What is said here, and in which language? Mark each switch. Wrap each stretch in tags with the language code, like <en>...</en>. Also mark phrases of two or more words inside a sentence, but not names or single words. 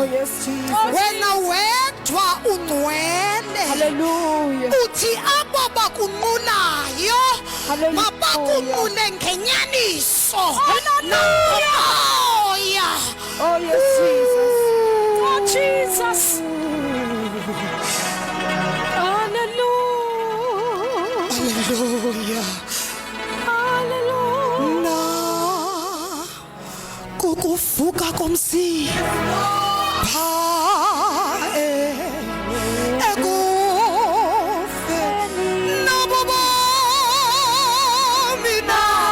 <xh>wena wedwa ungcwele. Hallelujah. Uthi abo bakunqulayo Hallelujah. mabakunqule ngenyaniso Hallelujah. nomoya.</xh> <en>Oh, yes, Jesus. Oh, Jesus.</en> <xh>Hallelujah. Hallelujah. Hallelujah. Na kukuvuka komzimba ekufeni nabo bomi na</xh>